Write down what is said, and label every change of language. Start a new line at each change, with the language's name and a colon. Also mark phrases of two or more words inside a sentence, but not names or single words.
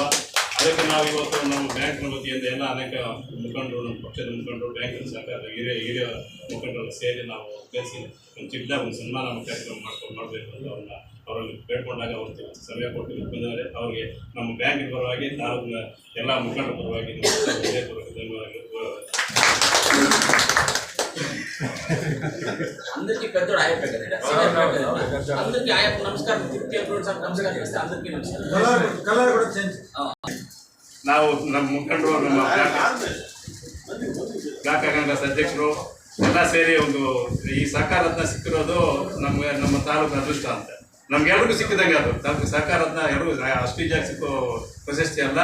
Kannada: ಅದಕ್ಕೆ ನಾವು ಇವತ್ತು ನಮ್ಮ ಬ್ಯಾಂಕಿನ ವತಿಯಿಂದ ಎಲ್ಲ ಅನೇಕ ಮುಖಂಡರು, ನಮ್ಮ ಪಕ್ಷದ ಮುಖಂಡರು, ಬ್ಯಾಂಕಿನ ಸಹಕಾರ ಹಿರಿಯ ಮುಖಂಡರು ಸೇರಿ ನಾವು ಕಳಿಸಿ ಒಂದು ಚಿಕ್ಕದಾಗಿ ಒಂದು ಸನ್ಮಾನ ಕಾರ್ಯಕ್ರಮ ಮಾಡಬೇಕು ಅಂತ ಅವರಲ್ಲಿ ಬೇಡ್ಕೊಂಡಾಗ ಅವರು ಸಮಯ ಕೊಟ್ಟು ಬಂದಿದ್ದಾರೆ. ಅವರಿಗೆ ನಮ್ಮ ಬ್ಯಾಂಕಿನ ಪರವಾಗಿ, ತಾಲೂಕಿನ ಎಲ್ಲ ಮುಖಂಡರ ಪರವಾಗಿ
Telugu: అందరికీ పెద్దోడు ఆయప్ప అందరికీ ఆయప్ప నమస్కారం. అందరికీ నమస్కారం.
Kannada: ನಾವು ನಮ್ಮ ಮುಖಂಡರು, ನಮ್ಮ ಬ್ಲಾಕ್ ಕಾಂಗ್ರೆಸ್ ಅಧ್ಯಕ್ಷರು ಎಲ್ಲ ಸೇರಿ ಒಂದು ಈ ಸಹಕಾರ ರತ್ನ ಸಿಕ್ಕಿರೋದು ನಮ್ಮ ತಾಲೂಕು ಅದೃಷ್ಟ ಅಂತ. ನಮ್ಗೆಲ್ರಿಗೂ ಸಿಕ್ಕಿದಂಗೆ ಅದು ತಾಲೂಕು ಸಹಕಾರ ರತ್ನ ಎಲ್ಲರೂ ಅಷ್ಟು ಜಾಗ ಸಿಕ್ಕೋ ಪ್ರಶಸ್ತಿ ಅಲ್ಲ.